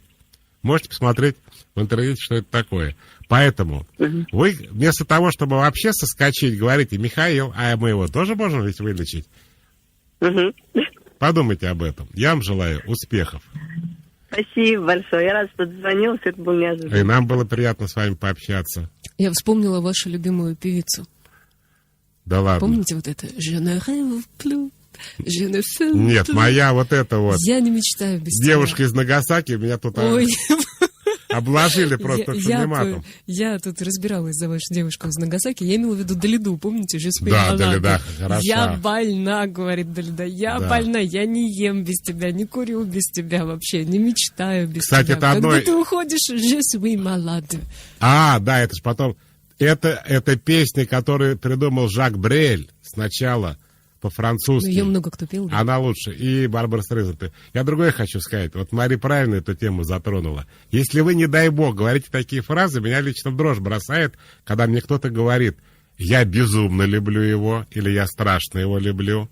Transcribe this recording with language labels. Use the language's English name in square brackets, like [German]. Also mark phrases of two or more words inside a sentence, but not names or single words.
[Russian] Можете посмотреть в интернете, что это такое. Поэтому вы вместо того, чтобы вообще соскочить, говорите, Михаил, а мы его тоже можем ведь вылечить? Подумайте об этом. Я вам желаю успехов. Спасибо большое. Я рада, что дозвонился. Это был неожиданно. И нам было приятно с вами пообщаться. Я вспомнила вашу любимую певицу. Да ладно. Помните вот это? [French] Je ne rêve plus, je ne fais plus. [Russian] Нет, моя вот эта вот. Я не мечтаю без тебя. Девушка из Нагасаки меня тут обложили просто шумиматом. Я тут разбиралась за вашу девушку из Нагасаки. Я имела в виду Далиду, помните? Да, Далида, хорошо. Я больна, говорит Далида. Я больна, я не ем без тебя, не курю без тебя вообще, не мечтаю без тебя. Кстати, это одно... Когда ты уходишь, [French] je suis malade. [Russian] Да, это ж потом... Это песня, которую придумал Жак Брель сначала по-французски. Ее много кто пел. Да? Она лучше. И Барбара Стрейзанд. Я другое хочу сказать. Вот Мари правильно эту тему затронула. Если вы, не дай бог, говорите такие фразы, меня лично в дрожь бросает, когда мне кто-то говорит: я безумно люблю его, или я страшно его люблю.